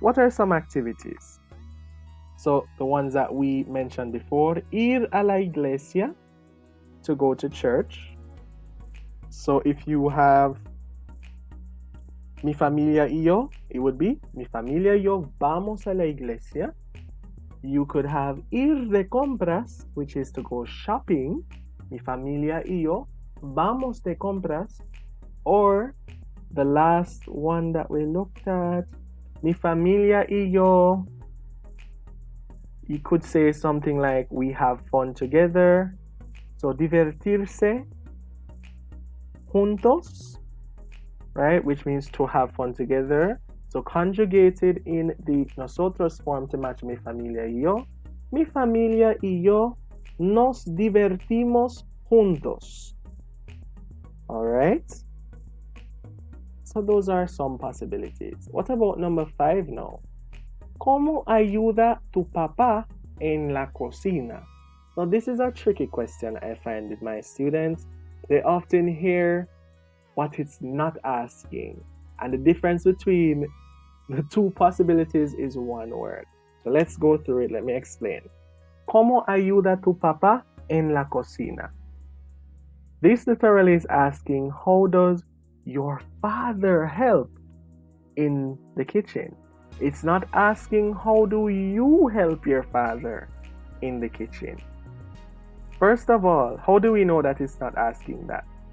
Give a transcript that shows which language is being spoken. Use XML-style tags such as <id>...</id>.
<en>What are some activities? So the ones that we mentioned before:</en> <es>ir a la iglesia,</es> <en>to go to church. So if you have</en> <es>mi familia y yo,</es> <en>it would be</en> <es>mi familia y yo vamos a la iglesia.</es> <en>You could have</en> <es>ir de compras,</es> <en>which is to go shopping.</en> <es>Mi familia y yo vamos de compras.</es> <en>Or the last one that we looked at,</en> <es>mi familia y yo,</es> <en>you could say something like we have fun together. So</en> <es>divertirse juntos,</es> <en>right? Which means to have fun together. So conjugated in the nosotros form to match</en> <es>mi familia y yo. Mi familia y yo nos divertimos juntos.</es> <en>All right? So those are some possibilities. What about number 5 now?</en> <es>¿Cómo ayuda tu papá en la cocina?</es> <en>Now this is a tricky question I find with my students. They often hear what it's not asking. And the difference between The two possibilities is one word. So let's go through it. Let me explain.</en> <es>¿Cómo ayuda tu papá en la cocina?</es> <en>This literally is asking, how does your father help in the kitchen? It's not asking, how do you help your father in the kitchen? First of all, how do we know that it's not asking that?</en>